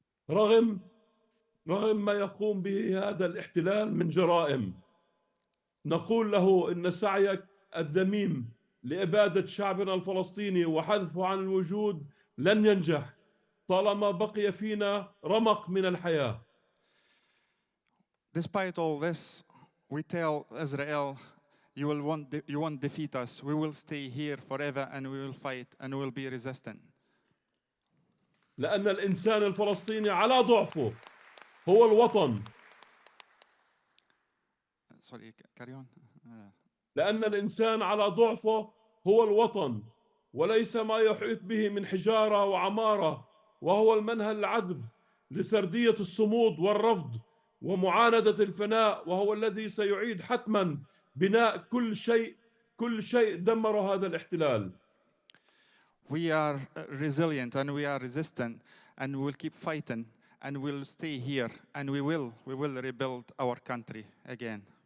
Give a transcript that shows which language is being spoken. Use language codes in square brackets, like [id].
[ar] رغم ما يقوم به هذا الاحتلال من جرائم، نقول له إن سعيك الذميم لإبادة شعبنا الفلسطيني وحذفه عن الوجود لن ينجح طالما بقي فينا رمق من الحياة. [en] Despite all this, we tell Israel, you won't defeat us. We will stay here forever and we will fight and we will be resistant. [ar] لأن الإنسان الفلسطيني على ضعفه هو الوطن. [en] Sorry, carry on. [ar] لأن الإنسان على ضعفه هو الوطن، وليس ما يحيط به من حجارة وعمارة، وهو المنهل العذب لسردية الصمود والرفض ومعاندة الفناء، وهو الذي سيعيد حتما بناء كل شيء دمر هذا الاحتلال. [en] We are resilient and we are resistant and we will keep fighting and we'll stay here and we will rebuild our country again.